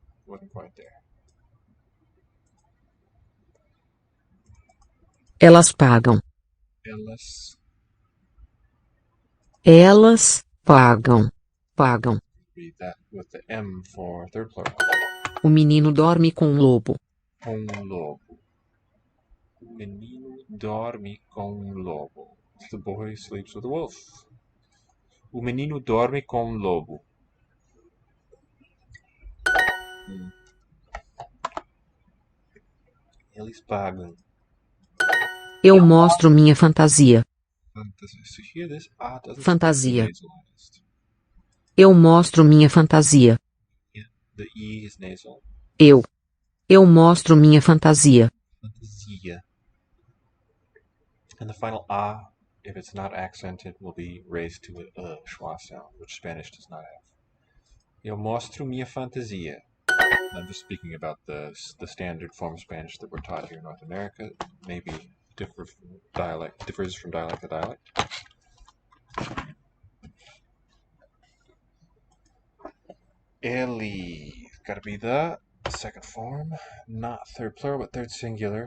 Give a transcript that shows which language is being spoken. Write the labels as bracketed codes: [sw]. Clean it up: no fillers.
[en] Wasn't quite there. [pt] Elas pagam. Elas. Elas pagam. Pagam. [en] Read that with the M for third plural. [pt] O menino dorme com um lobo. Com lobo. O menino dorme com lobo. [en] The boy sleeps with a wolf. [pt] O menino dorme com lobo. Eles pagam. Eu mostro minha fantasia. [en] So hear this? Doesn't [pt] Fantasia. [en] nasalized. [pt] Eu mostro minha fantasia. [en] Yeah, the E is nasal. [pt] Eu mostro minha fantasia. Fantasia. [en] And the final a, if it's not accented, will be raised to a schwa sound, which Spanish does not have. [pt] Eu mostro minha fantasia. [en] I'm just speaking about the standard form of Spanish that we're taught here in North America. Maybe differs from dialect to dialect. Ele, gotta be the second form, not third plural, but third singular.